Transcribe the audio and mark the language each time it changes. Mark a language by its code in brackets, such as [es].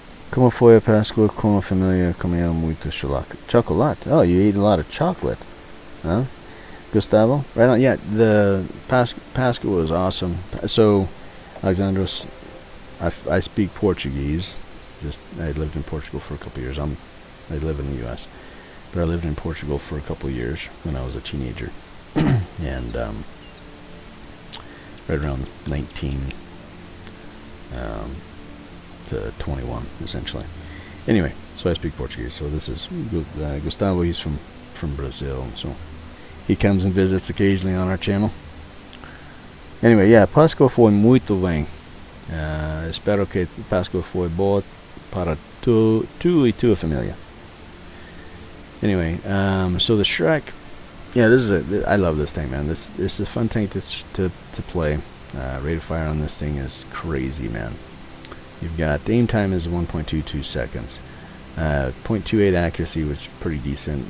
[pt] Como foi a Páscoa com a família? Comeu muito chocolate. [en] Oh, you ate a lot of chocolate, huh? Gustavo? Right on. Yeah, the Páscoa was awesome. So, Alexandros, I speak Portuguese. I lived in Portugal for a couple years. I live in the U.S., but I lived in Portugal for a couple years when I was a teenager, and right around 19. To 21, essentially. Anyway, so I speak Portuguese. So this is Gustavo. He's from Brazil, so he comes and visits occasionally on our channel. Anyway, yeah, [pt] Páscoa foi muito bem. Espero que Páscoa foi boa para tu e tua família. [en] Anyway, so the Shrek, yeah, I love this thing, man. This is a fun tank to play. Rate of fire on this thing is crazy, man. You've got aim time is 1.22 seconds, 0.28 accuracy, which is pretty decent.